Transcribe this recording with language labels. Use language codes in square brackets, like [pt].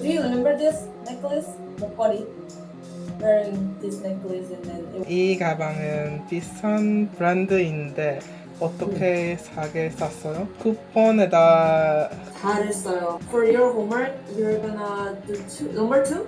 [en] Do you remember this necklace? [ko] 목걸이. [en] Wearing this necklace and then. [ko] 이 가방은 비싼 브랜드인데 어떻게 사게 샀어요? 쿠폰에다 잘했어요. [en] For your homework, you're gonna do number 2?